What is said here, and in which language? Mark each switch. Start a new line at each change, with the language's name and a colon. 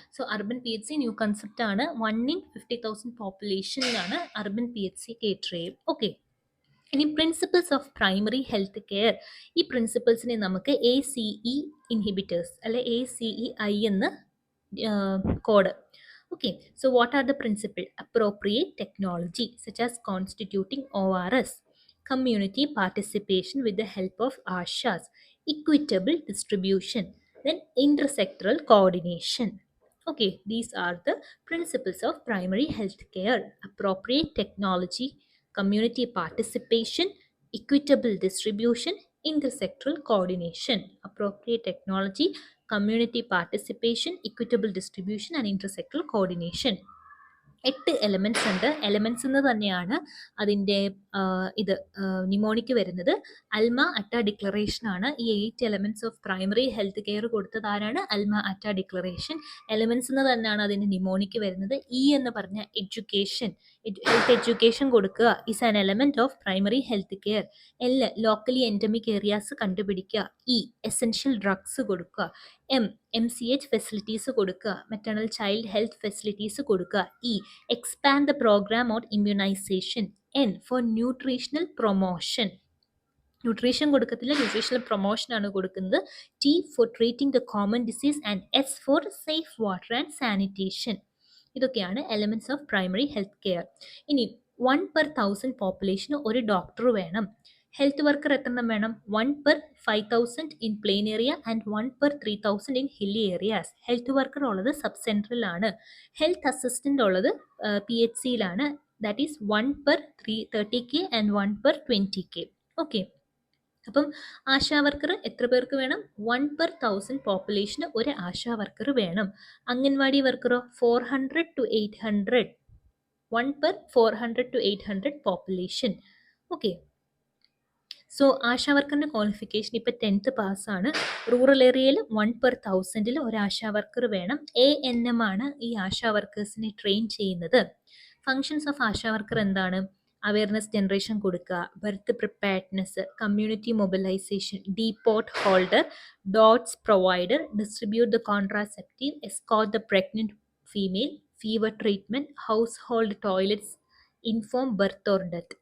Malayalam: So urban PHC new concept ആണ്. 1 in 50,000 പോപ്പുലേഷനിലാണ് urban PHC cater ചെയ്യും. Okay. ഇനി principles of primary health care, ഈ പ്രിൻസിപ്പിൾസിനെ നമുക്ക് ACE ഇൻഹിബിറ്റേഴ്സ് അല്ലെ ACEI എന്ന് code.
English: Okay, so what are the principles? Appropriate technology such as constituting ORS, community participation with the help of ASHAs, equitable distribution, then intersectoral coordination. Okay, these are the principles of primary health care. Appropriate technology, community participation, equitable distribution, intersectoral coordination. Appropriate technology, community participation, equitable distribution and intersectoral coordination.
Malayalam: 8 elements ഉണ്ട്. Elements എന്ന് തന്നെയാണ് അതിൻ്റെ ഇത് നിമോണിക്ക് വരുന്നത്. അൽമ അറ്റ declaration ആണ്. ഈ 8 elements of primary health care കൊടുത്തത് ആരാണ്? അൽമ അറ്റ ഡിക്ലറേഷൻ. എലമെൻറ്റ്സ് എന്ന് തന്നെയാണ് അതിൻ്റെ നിമോണിക്ക് വരുന്നത്. ഇ എന്ന് പറഞ്ഞ എഡ്യൂക്കേഷൻ, ഹെൽത്ത് എഡ്യൂക്കേഷൻ കൊടുക്കുക is an element of primary health care. Locally endemic areas കണ്ടുപിടിക്കുക. ഇ എസെൻഷ്യൽ ഡ്രഗ്സ് കൊടുക്കുക. MCH ഫെസിലിറ്റീസ് കൊടുക്കുക. മെറ്റേണൽ ചൈൽഡ് ഹെൽത്ത് ഫെസിലിറ്റീസ് കൊടുക്കുക.
English: E expand the program on immunization. N for nutritional promotion.
Malayalam: Nutrition കൊടുക്കത്തില്ല, nutritional promotion ആണ് കൊടുക്കുന്നത്.
English: T for treating the common disease and S for safe water and sanitation.
Malayalam: ഇതൊക്കെയാണ് elements of primary health care. ഇനി 1 per 1000 population ഒരു doctor വേണം. Health worker എത്രണ്ണം വേണം?
English: 1 per 5,000 in plain area and 1 per 3,000 in hilly areas.
Malayalam: Health worker ഉള്ളത് sub സെൻട്രലാണ്. Health assistant ഉള്ളത് PHC-യിലാണ്.
English: That is 1 per 30K and 1 per 20K.
Malayalam: Okay. അപ്പം ASHA worker എത്ര പേർക്ക് വേണം? 1 per 1000 പോപ്പുലേഷന് ഒരു ആശാ വർക്കർ വേണം. Anganwadi വർക്കറോ 400 to 800.
English: 1 per 400 to 800 population. Okay.
Malayalam: So ASHA വർക്കറിൻ്റെ qualification ഇപ്പോൾ 10th പാസ്സാണ്. Rural ഏരിയയിൽ 1 per 1000 ഒരു ആശാ വർക്കർ വേണം. ANM ആണ് ഈ ആശാ വർക്കേഴ്സിനെ ട്രെയിൻ ചെയ്യുന്നത്. ഫങ്ഷൻസ് ഓഫ് ആശാ വർക്കർ എന്താണ്?
English: Awareness generation കൊടുക്കുക, birth preparedness, community mobilisation, depot holder, DOTS provider, distribute the contraceptive, escort the pregnant female, fever treatment, household toilets, inform birth or death.